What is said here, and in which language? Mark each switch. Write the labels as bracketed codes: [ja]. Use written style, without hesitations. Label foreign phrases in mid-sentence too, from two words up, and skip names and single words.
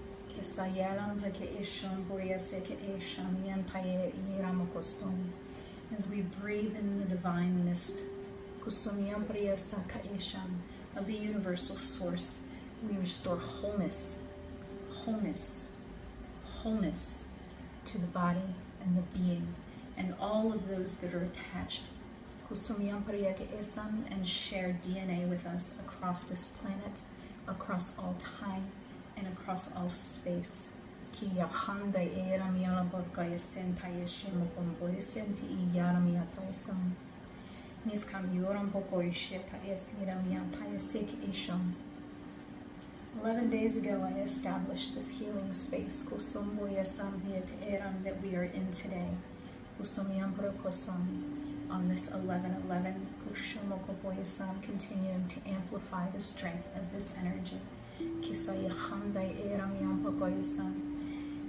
[en] As we breathe in the divine mist of the universal source, we restore wholeness, wholeness, wholeness to the body and the being and all of those that are attached and share DNA with us across this planet, across all time and across all space. Ki yahanda era miala borgaya senta yeshimo komboy senti iyara miata esam. Nis kam yoram boko isheta esira miata esek isham. 11 days ago, I established this healing space, Kusumbuya Sambiat Eram, that we are in today. Kusumyambra Kusum. On this 11/11, Kushumokoboya Sam, continuing to amplify the strength of this energy. Kisayachandai Eram Yampokoya Sam.